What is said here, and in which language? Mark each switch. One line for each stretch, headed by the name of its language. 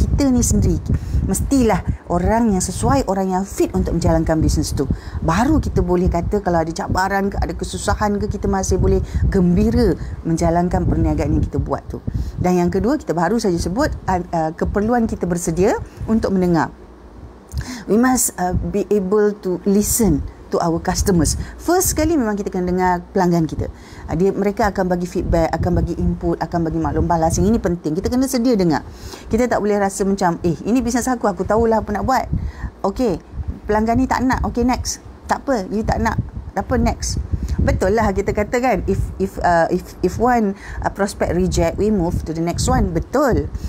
Malay: Kita ni sendiri mestilah orang yang sesuai, orang yang fit untuk menjalankan bisnes tu. Baru kita boleh kata kalau ada cabaran ke, ada kesusahan ke, kita masih boleh gembira menjalankan perniagaan yang kita buat tu. Dan yang kedua, kita baru saja sebut keperluan kita bersedia untuk mendengar.
English: We must be able to listen to our customers.
Malay: First sekali memang kita kena dengar pelanggan kita. Mereka akan bagi feedback, akan bagi input, akan bagi maklum balas. Yang ini penting. Kita kena sedia dengar. Kita tak boleh rasa macam, ini bisnes aku tahulah apa nak buat. Okay, pelanggan ni tak nak. Okay, next. Tak apa, you tak nak. Apa next? Betul lah kita kata kan,
English: if one prospect reject, we move to the next one.
Malay: Betul.